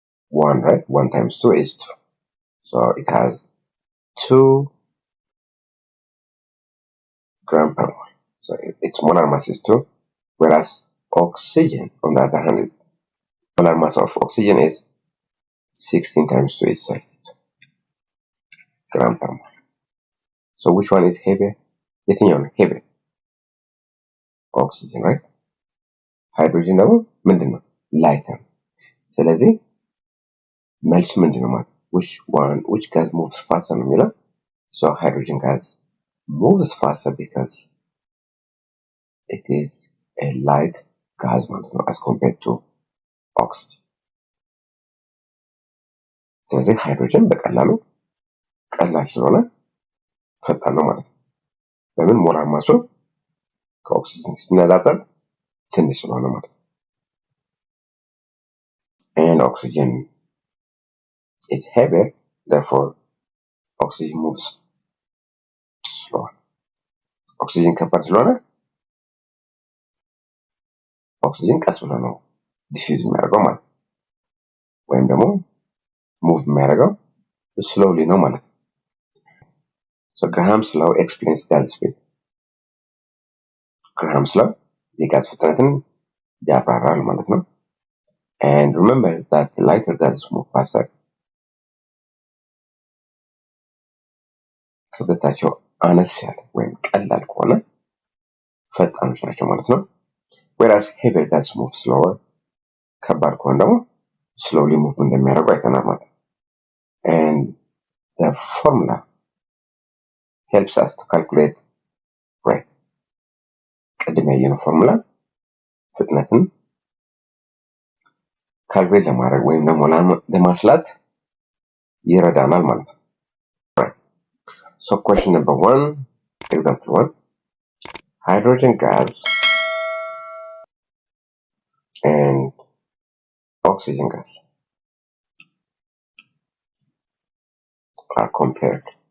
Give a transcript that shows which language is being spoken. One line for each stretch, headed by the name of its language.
English: 1, right? 1 times 2 is 2. So it has 2 grams per mole. So its molar mass is 2. Whereas oxygen, on the other hand, molar mass of oxygen is 16 times 2 is 32 grams per mole. So which one is heavier?
Amharic: የትኛው ነው
English: heavy? Oxygen, right?
Amharic: Hydrogen ደግሞ ምንድነው?
English: lighter.
Amharic: ስለዚህ መልሱ ምንድነው ማለት?
English: which gas moves faster
Amharic: ነው የሚለው?
English: So hydrogen gas moves faster because it is a light gas as compared to oxygen.
Amharic: ስለዚህ ሃይድሮጅን በቀላሉ ቀላል ስለሆነ ፈጣን ነው ማለት ነው። ለምን ሞላር ማሱ ከኦክሲጅን ሲነጻጸር ትንሽ ስለሆነ ማለት ነው።
English: And oxygen is heavier, therefore oxygen moves slower.
Amharic: Oxygen ከባድ ስለሆነ ኦክሲጅን ቀስ ብሎ ነው ዲፊውዝ የሚያደርገው ማለት ነው። ወይም ደግሞ ሙቭ የሚያደርገው slowly ነው ማለት ነው።
English: So Graham's law explains gas speed. Graham's law
Amharic: የጋዝ ፍጥነትን ያብራራል ማለት ነው።
English: And remember that the lighter gases move faster.
Amharic: ክብደታቸው አነስ ያለ ወይም ቀላል ከሆነ ፈጣኖች ናቸው ማለት ነው።
English: Whereas heavier gases move slower.
Amharic: ከባድ ከሆነ ደግሞ
English: slowly move
Amharic: እንደሚያደርጉ አይተናል ማለት ነው።
English: And the formula helps us to calculate rate.
Amharic: ቅድም ያየነው ፎርሙላ ፍጥነትን ካልኩሌት ለማድረግ ወይም ደግሞ ለማስላት ይረዳናል ማለት ነው። Right.
English: So question number 1, example 1. Hydrogen gas and oxygen gas are compared.